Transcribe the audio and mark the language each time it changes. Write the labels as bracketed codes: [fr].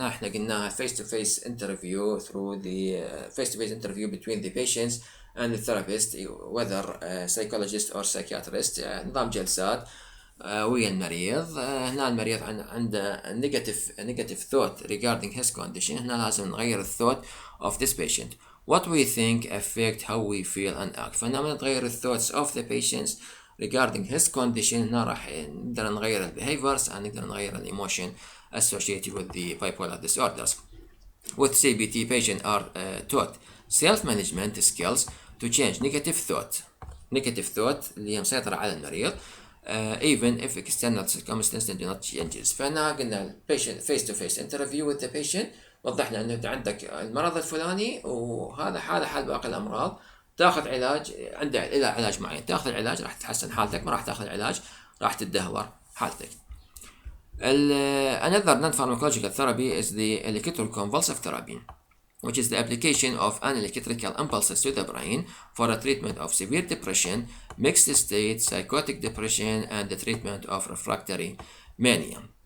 [ar] احنا قلناها [en] face-to-face interview through the face-to-face interview between the patients and the therapist whether psychologist or psychiatrist. [ar] نظام جلسات ويا المريض. هنا المريض عنده negative thought regarding his condition. هنا لازم نغير الثوت [en] of this patient. What we think affect how we feel and act. [ar] فهنا نتغير [en] thoughts of the patients regarding his condition. [ar] هنا راح نقدر نغير [en] behaviors and [ar] نقدر نغير [en] emotion associated with the bipolar disorders. With CBT patients are taught self-management skills to change negative thought [ar] اللي هي مسيطرة على المريض [en] even if external circumstances do not changes. [ar] فهنا قلنا [en] patient face-to-face interview with the patient، [ar] وضحنا انه انت عندك المرض الفلاني وهذا حال باقي الامراض، تاخذ علاج، عنده علاج معين، تاخذ العلاج راح تتحسن حالتك، ما راح تاخذ العلاج راح تتدهور حالتك. [en] Another non-pharmacological therapy is the electroconvulsive therapy which is the application of an electrical impulses to the brain for a treatment of severe depression, mixed state, psychotic depression, and the treatment of refractory mania.